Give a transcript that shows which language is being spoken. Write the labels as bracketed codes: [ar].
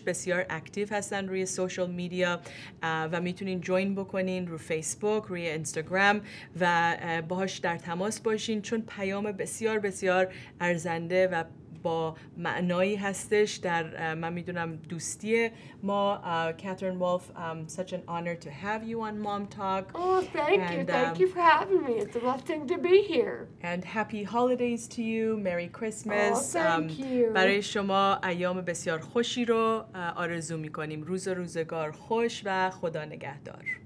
[fa] بسیار اکتیو هستن روی سوشال میدیا و میتونین جوین بکنین رو فیسبوک، روی اینستاگرام و باهاش در تماس باشین، چون پیام بسیار بسیار ارزنده و با معنایی هستش در من میدونم دوستی ما. [en] Katherine Wolf, such an honor to have you on MomTalk. Oh, thank you for having me. It's a blessing to be here. And happy holidays to you. Merry Christmas. Oh, thank you. [fa] برای شما ایام بسیار خوشی رو آرزو میکنیم. روز و روزگار خوش و خدا نگهدار.